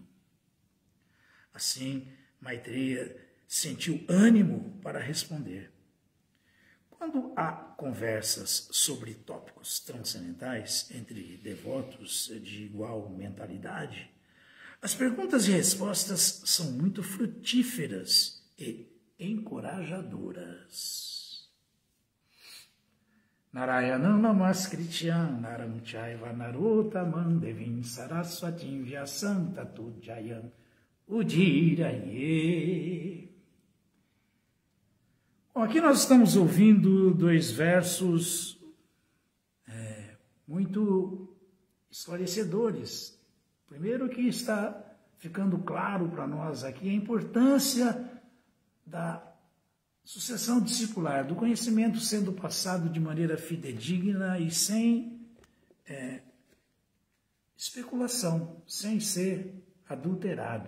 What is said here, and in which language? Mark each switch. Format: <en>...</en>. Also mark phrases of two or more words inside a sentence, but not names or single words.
<pt>Assim, Maitreya sentiu ânimo para responder. Quando há conversas sobre tópicos transcendentais entre devotos de igual mentalidade, as perguntas e respostas são muito frutíferas e encorajadoras.</pt> <sa>नारायणं नमस्कृत्यं नरं चैव नरोत्तमम् देवीं सरस्वतीं व्यासं ततो जयम् उदीरये.</sa> <pt>Bom, aqui nós estamos ouvindo dois versos muito esclarecedores. Primeiro que está ficando claro para nós aqui a importância da sucessão discipular, do conhecimento sendo passado de maneira fidedigna e sem especulação, sem ser adulterado.</pt>